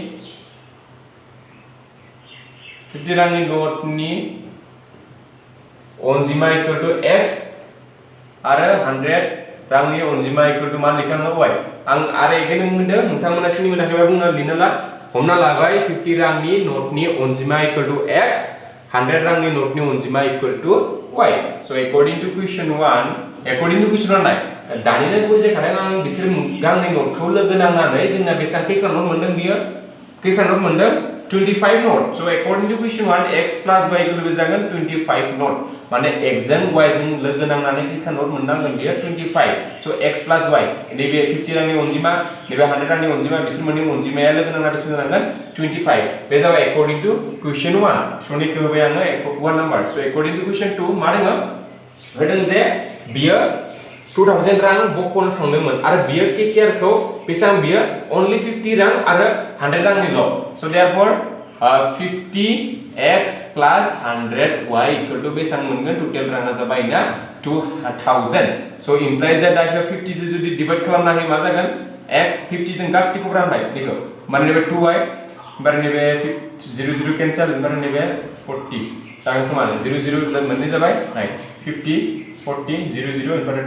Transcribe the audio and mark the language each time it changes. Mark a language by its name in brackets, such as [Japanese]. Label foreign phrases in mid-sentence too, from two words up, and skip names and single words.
[Bodo] नोटनि अनजिमा [English] equal to x [Bodo] आरो 100 रांनि अनजिमा [English] equal to [Bodo] मा लिखाङो y आं आरो एगेन बुंदों नोंथांमोना सिनि मोनाखैबा बुंना लिरनो ला हमना लाबाय 50 रांनि नोटनि अनजिमा [English] equal to x [Bodo] 100 रांनि नोटनि अनजिमा [English] equal to y so according to question 1 [Bodo] नाय दानिनो बुजायखादों आं बिसोर गांनै नोटखौ लोगो नांनानै जोंना बेसेबां खैखान नोट मोनदों बियो खैखान नोट मोनदों 25 नट [English] so according to question 1 x plus y equal to [Bodo] जागोन 25 नट माने x जों y जों लोगो नांनानै खैखा नट मोननांगोन बियो 25 सो [English] x plus y [Bodo] नैबे 50 रांनि अनजिमा नैबे 100 रांनि अनजिमा बिसोर मोननै अनजिमाया लोगो नांना बेसेबां जानांगोन 25 बे जाबाय [English] according to question 1 so [Bodo] नेखौ होबाय आङो 1 नाम्बार [English] so according to question 2 [Bodo] मा दङ होदों जे बियो 2000 रां बखनो थांदोंमोन आरो बियो केशियारखौ बेसां बियो only 50 रां आरो 100 रांनिल [English] so therefore 50x plus 100y equal to [Bodo] बेसां मोनगोन टोटल राङा जाबाय ना 2000 [English] so implies that [Bodo] दा 50 जों जुदि डिवाइड खालामना होयो मा जागोन x 50 जों गासिखौ रानबाय बेखौ माने बे 2y बारनि बे 0 0 कैंसिल बारनि बे 40 जागोन खोमा 0 0 मोननै जाबाय 50 40 0 0 इनभार्टेड